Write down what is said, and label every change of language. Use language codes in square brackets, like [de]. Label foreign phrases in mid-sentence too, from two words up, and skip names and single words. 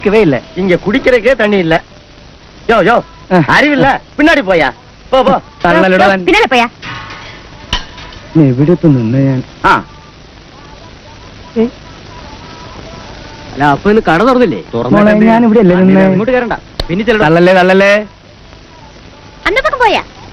[ta] இல்ல இங்க குடிக்கிறதுக்கே தண்ணி இல்ல. யோ யோ அறிவில்ல, பின்னாடி போயா. [ml] പോ പോ. പിന്നാലെ പോയാ. എവിടത്ത് നിന്ന് ഞാൻ അല്ല അപ്പൊ ഇന്ന് കട തുറന്നില്ലേ? ഞാൻ ഇവിടെ അല്ലേ നിന്ന്. ഇങ്ങോട്ട് കയറണ്ട. പിന്നെ തള്ളല്ലേ തള്ളല്ലേ. അന്നപ്പം പോയാ.